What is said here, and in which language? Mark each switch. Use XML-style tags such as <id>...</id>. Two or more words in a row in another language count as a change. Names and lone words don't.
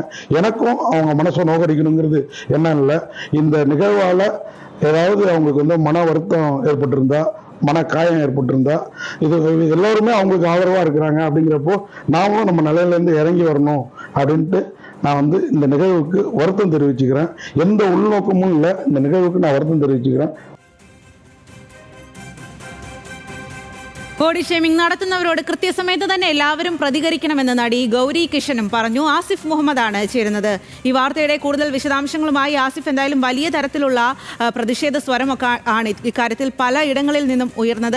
<ta>எனக்கும் அவங்க மனசை நோக்கடிக்கணுங்கிறது எண்ணம் இல்லை. இந்த நிகழ்வால் ஏதாவது அவங்களுக்கு மன வருத்தம் ஏற்பட்டிருந்தா, மன காயம் ஏற்பட்டிருந்தா, இது எல்லோருமே அவங்களுக்கு ஆதரவாக இருக்கிறாங்க. அப்படிங்கிறப்போ நாமளும் நம்ம நிலையிலேருந்து இறங்கி வரணும் அப்படின்ட்டு நான் இந்த நிகழ்வுக்கு வருத்தம் தெரிவிச்சுக்கிறேன். எந்த உள்நோக்கமும் இல்லை. இந்த நிகழ்வுக்கு நான் வருத்தம் தெரிவிச்சுக்கிறேன்.</ta> <en>body shaming</en> <ml>നടത്തുന്നവരോട് കൃത്യസമയത്ത് തന്നെ എല്ലാവരും പ്രതികരിക്കണമെന്ന് നടി ഗൗരി കിഷനും പറഞ്ഞു. ആസിഫ് മുഹമ്മദാണ് ചേരുന്നത്. ഈ വാർത്തയുടെ കൂടുതൽ വിശദാംശങ്ങളുമായി ആസിഫ്, എന്തായാലും വലിയ തരത്തിലുള്ള പ്രതിഷേധ സ്വരമൊക്കെ ആണ് ഇക്കാര്യത്തിൽ പല ഇടങ്ങളിൽ നിന്നും ഉയർന്നത്.</ml>